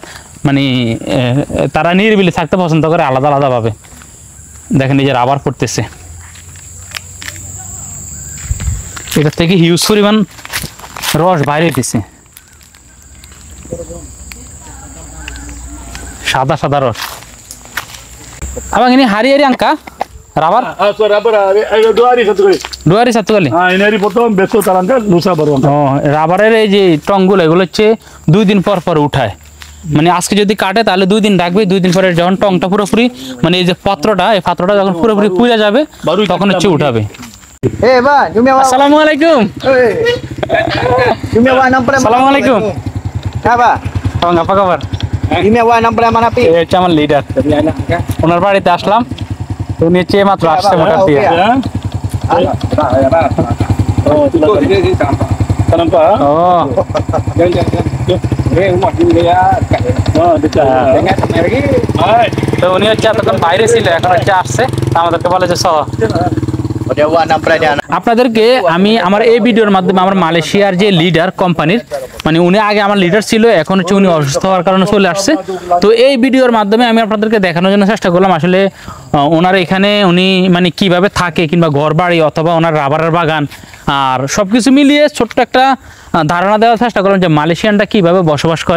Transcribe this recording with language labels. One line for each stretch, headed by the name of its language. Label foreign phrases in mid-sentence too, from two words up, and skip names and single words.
Bangla: মানে তারা নিরিবিলি থাকতে পছন্দ করে আলাদা আলাদাভাবে। দেখেন এই যে রাবার পড়তেছে, এটা থেকে হিউজ পরিমাণ রস বাইরে হইতেছে, সাদা রস।
Malay: abang ini hari-hari angka rabar So rubber ada 2 hari 1 kali. 2 hari 1 kali। Ini hari potong, besok tarangkan, lusa baru angkat.
Bangla: ও রাবারের এই যে টংগুলো এগুলো হচ্ছে 2 দিন পর উঠায়। মানে আজকে যদি কাটে তাহলে 2 দিন রাখবে, 2 দিন পরে যখন টংটা পুরোপুরি মানে এই যে পাত্রটা, এই পাত্রটা যখন পুরোপুরি পুড়ে যাবে তখন হচ্ছে উঠাবে।
Malay: Bang, Jumia wa.
Arabic: السلام عليكم.
Malay: Jumia wa 6
Arabic: Assalamualaikum.
Malay: Apa? Abang apa kabar? Jumia wa 6 mana pi?
Bangla: এই হচ্ছে আমার লিডার। ওনার বাড়িতে আসলাম, তো উনি হচ্ছে মাত্র আসছে মোটর দিয়ে।
Malay: Nampak?
Bangla: ও তো উনি হচ্ছে এতক্ষণ বাইরে ছিল, এখন হচ্ছে আসছে, আমাদেরকে বলে যে চলো।
Malay: Dia wa 6 dia.
Bangla: আপনাদেরকে আমি আমার এই ভিডিওর মাধ্যমে আমার মালয়েশিয়ার যে লিডার কোম্পানির, মানে উনি আগে আমার লিডার ছিল, এখন হচ্ছে উনি অসুস্থ হওয়ার কারণে চলে আসছে। তো এই ভিডিওর মাধ্যমে আমি আপনাদেরকে দেখানোর জন্য চেষ্টা করলাম আসলে ওনার এখানে উনি মানে কিভাবে থাকে, কিংবা ঘর বাড়ি অথবা ওনার রাবারের বাগান, আর সবকিছু মিলিয়ে ছোট্ট একটা ধারণা দেওয়ার চেষ্টা করলাম যে মালয়েশিয়ানরা কিভাবে বসবাস করে।